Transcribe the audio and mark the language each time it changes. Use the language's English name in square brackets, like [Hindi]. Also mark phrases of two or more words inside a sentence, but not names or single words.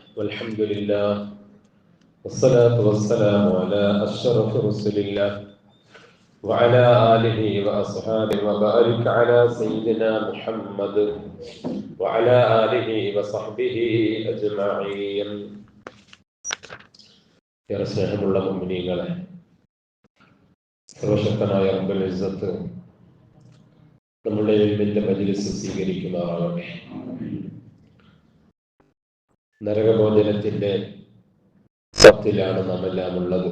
[Arabic] والحمد لله والصلاة والسلام على أشرف رسل الله وعلى آله وأصحابه وبارك على سيدنا محمد وعلى آله وصحبه أجمعين. [Malayalam] ഏറെ സ്നേഹമുള്ള മുഅ്മിനീങ്ങളെ, സർവശക്തനായ [Arabic] رب العزة [Malayalam] നമ്മുടെ ഇൽമിന്റെ മജ്‌ലിസ് സ്വീകരിക്കുമാറാകട്ടെ. നരകമോചനത്തിന്റെ സത്യത്തിലാണ് നാം എല്ലാം ഉള്ളത്.